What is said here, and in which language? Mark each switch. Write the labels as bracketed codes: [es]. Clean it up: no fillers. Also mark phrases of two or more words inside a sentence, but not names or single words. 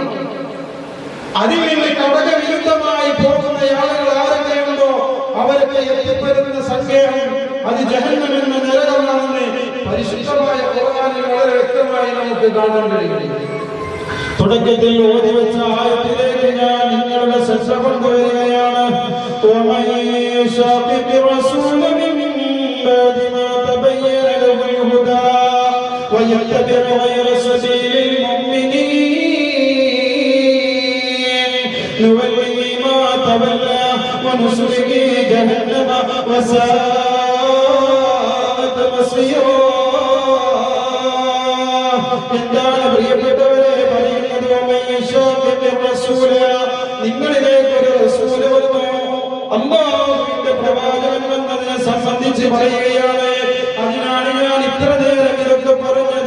[ml] അതിൽ നിന്ന് കടകവിരുദ്ധമായി പോകുന്ന ആളുകൾ ആരൊക്കെയുണ്ടോ അവരൊക്കെ എത്തിപ്പെടുന്ന സന്ദേഹം അത് ജഹന്നം എന്ന നരകമാണെന്ന് പരിശുദ്ധമായ ഖുർആനിൽ വളരെ വ്യക്തമായി നമുക്ക് കാണാൻ കഴിയും. തുടക്കത്തിൽ ഓതി വെച്ച ആയത്തിലേക്ക് ഞാൻ നിങ്ങളുടെ ശ്രദ്ധ കൊണ്ടുവരികയാണ്. [ar] ويتبع غير سبيل المؤمنين نوله ما تولى ونصله جهنم وساءت مصيرا. [ml] എന്താണ് പ്രിയപ്പെട്ടവരെ പറയുന്നത്? നിങ്ങളിലേക്ക് ഒരു റസൂൽ വന്നു, അല്ലാഹുവിന്റെ പ്രവാചകൻ വന്നതിനെ സംബന്ധിച്ച് പറയുകയാണ്. അതിനാണ് ഞാൻ ഇത്ര നേരം ഇതൊക്കെ പറഞ്ഞത്.